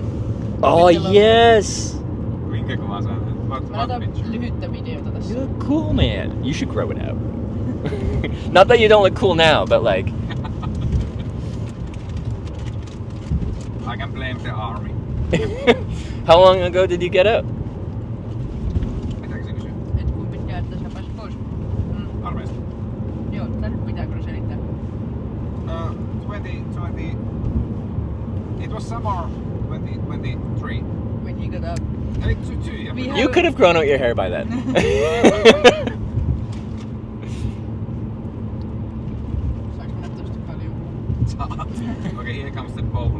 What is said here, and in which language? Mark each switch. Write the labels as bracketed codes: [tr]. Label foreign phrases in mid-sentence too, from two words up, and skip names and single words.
[en] Oh yes. You're cool, man. You should grow it out. Not that you don't look cool now, but like. I can blame the army. How long ago did you get out? [fi] Armeijasta. Joo, pitääkö selittää? 2020. [en] It was summer 2023. When you got up. You could have grown out your hair by then. Okay, here comes the bubble.